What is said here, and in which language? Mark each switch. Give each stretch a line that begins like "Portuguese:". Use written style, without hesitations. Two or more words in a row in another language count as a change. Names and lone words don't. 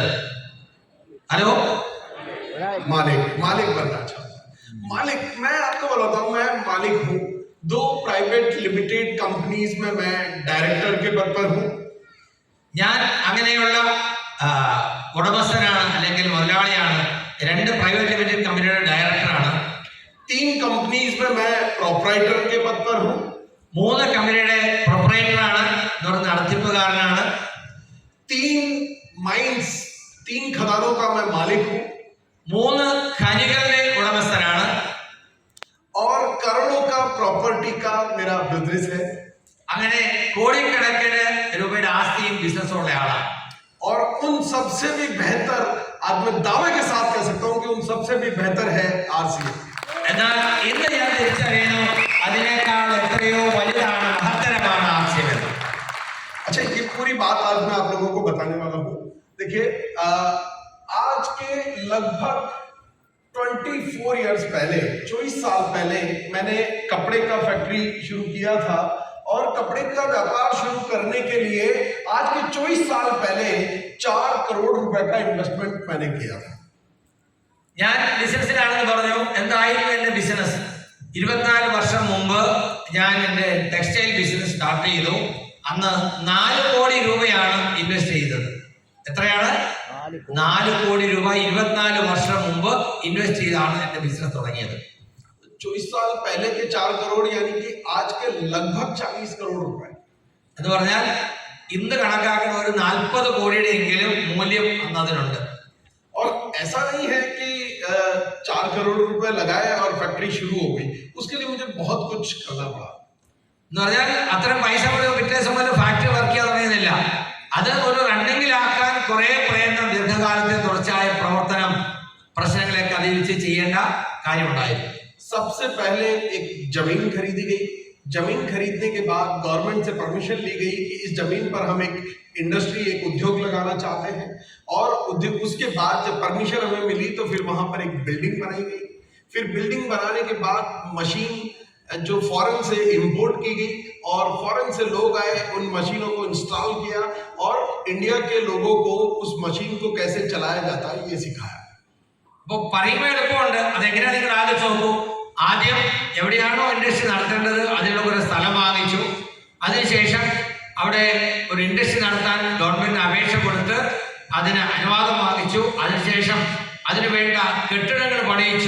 Hindi: ഹലോ, मालिक बनना अच्छा होता है. मालिक, मैं आपको बताता हूं, मैं मालिक हूं. 2
English: private limited companies
Hindi: में मैं डायरेक्टर के पद पर हूं.
Malayalam: ഞാൻ അങ്ങനെയുള്ള ഉടമസ്ഥനാണ് അല്ലെങ്കിൽ മുതലാളിയാണ്. 2
English: private limited
Malayalam: കമ്പനിയുടെ ഡയറക്ടറാണ്.
Hindi: 3 कंपनीज में मैं प्रोपराइटर के पद पर हूं.
Malayalam: 3 കമ്പനിയുടെ പ്രൊപ്പറേറ്ററാണ്, എന്ന് പറഞ്ഞ നടത്തിപ്പുകാരനാണ്.
Hindi: 3 माइंस, 3 खदानों का मैं मालिक हूं.
Malayalam: 3 ഖനികളുടെ ഉടമസ്ഥനാണ്.
Hindi: और करोड़ों का प्रॉपर्टी का मेरा बिजनेस है.
Malayalam: അങ്ങനെ കോടിക്കണക്കിന് രൂപയുടെ ആസ്തിയും ബിസിനസ്സും ഉള്ള ആളാണ്.
Hindi: सबसे भी बेहतर, आज मैं दावे के साथ कह सकता हूं कि उन सबसे भी बेहतर है आरसीएम।
Malayalam: എന്നാൽ ഇന്ന് ഞാൻ തിരിച്ചറിയുന്നു അതിനേക്കാൾ എത്രയോ വലുതാണ് മഹത്തരമാണ് ആർസിഎം എന്ന്.
Hindi: अच्छा, ये पूरी बात आज मैं आप लोगों को बताने वाला हूँ। देखिए, आज के लगभग 24 इयर्स पहले, 24 साल पहले मैंने कपड़े का फैक्ट्री शुरू किया था और कपड़े का व्यापार शुरू करने के लिए आज के 24 साल पहले 4 करोड़ रुपए का इन्वेस्टमेंट मैंने किया था।
Malayalam: ഞാൻ ബിസിനസ്സിലാണെന്ന് പറഞ്ഞു. എന്തായിരുന്നു എന്റെ ബിസിനസ്? 24 വർഷം മുമ്പ് ഞാൻ എന്റെ
English: textile business start
Malayalam: ചെയ്തു. അന്ന് 4 കോടി രൂപയാണ് ഇൻവെസ്റ്റ് ചെയ്തത്. എത്രയാണ്? 4 കോടി രൂപ 24 വർഷം മുമ്പ് ഇൻവെസ്റ്റ് ചെയ്താണ് എന്റെ ബിസിനസ് തുടങ്ങിയത്.
Hindi: 24 साल पहले के 4 करोड़ यानी कि आज के लगभग 40 करोड़ रुपए
Malayalam: എന്ന് പറഞ്ഞാൽ ഇന്ന് കണക്കാക്കുന്ന ഒരു 40 കോടിയുടെ എങ്കിലും മൂല്യം അന്ന് അതിനുണ്ട്.
Hindi: और ऐसा नहीं है कि 4 करोड़ रुपए लगाए और फैक्ट्री शुरू हो गई, उसके लिए मुझे बहुत कुछ करना पड़ा।
Malayalam: എന്ന് പറഞ്ഞാൽ അത്രയും പൈസ പിറ്റേ ദിവസം പോലെ
English: factory work
Malayalam: ചെയ്യാൻ തുടങ്ങിയതില്ല. അത് ഒരു റണ്ണിങ്ങിലാക്കാൻ കുറെ പ്രയത്നം, ദീർഘകാലത്തെ തുടർച്ചയായ പ്രവർത്തനം, പ്രശ്നങ്ങളൊക്കെ അതിജീവിച്ച് ചെയ്യേണ്ട കാര്യമുണ്ടായിരുന്നു.
Hindi: सबसे पहले एक जमीन खरीदी गई। जमीन खरीदने के बाद गवर्नमेंट से परमिशन ली गई कि इस जमीन पर हम एक इंडस्ट्री, एक उद्योग लगाना चाहते हैं। और उसके बाद जब परमिशन हमें मिली तो फिर वहां पर एक बिल्डिंग बनाई गई। फिर बिल्डिंग बनाने के बाद मशीन जो फॉरेन से इंपोर्ट की गई और फॉरेन से लोग आए, उन मशीनों को इंस्टॉल किया और इंडिया के लोगों को उस मशीन को कैसे चलाया जाता है ये सिखाया।
Malayalam: അപ്പൊ പറയുമ്പോൾ എളുപ്പമുണ്ട്. അതെങ്ങനെയാ നിങ്ങൾ ആലോചിച്ച് നോക്കൂ. ആദ്യം എവിടെയാണോ ഇൻഡസ്ട്രി നടത്തേണ്ടത് അതിനുള്ള ഒരു സ്ഥലം വാങ്ങിച്ചു. അതിനുശേഷം അവിടെ ഒരു ഇൻഡസ്ട്രി നടത്താൻ ഗവൺമെന്റ് അപേക്ഷ കൊടുത്ത് അതിന് അനുവാദം വാങ്ങിച്ചു. അതിനുശേഷം അതിനു വേണ്ട കെട്ടിടങ്ങൾ പണിയിച്ചു.